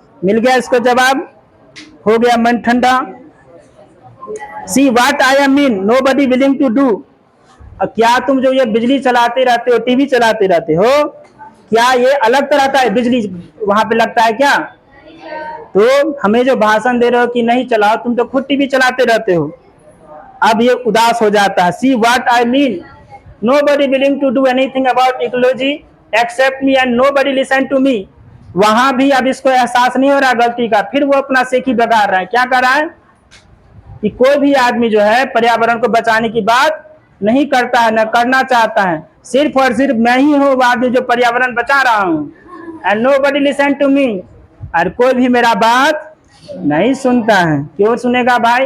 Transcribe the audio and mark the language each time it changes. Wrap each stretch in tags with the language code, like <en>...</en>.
<hi>मिल गया इसको जवाब, हो गया मन ठंडा।</hi> <en>See what I am mean, nobody willing to do.</en> <hi>क्या तुम जो ये बिजली चलाते रहते हो, टीवी चलाते रहते हो, क्या ये अलग तरह का बिजली वहां पे लगता है क्या। तो हमें जो भाषण दे रहे हो कि नहीं चलाओ, तुम तो खुद टीवी चलाते रहते हो। अब ये उदास हो जाता है।</hi> <en>see what I mean, nobody willing to do anything about ecology except me and nobody listen to me,</en> <hi>वहां भी अब इसको एहसास नहीं हो रहा गलती का, फिर वो अपना सेखी बगा रहा है। क्या कर रहा है कि कोई भी आदमी जो है पर्यावरण को बचाने की बात नहीं करता है, न करना चाहता है। सिर्फ और सिर्फ मैं ही हूँ वो आदमी जो पर्यावरण बचा रहा हूँ,</hi> <en>and nobody listen to me,</en> <hi>और कोई भी मेरा बात नहीं सुनता है। क्यों सुनेगा भाई?</hi>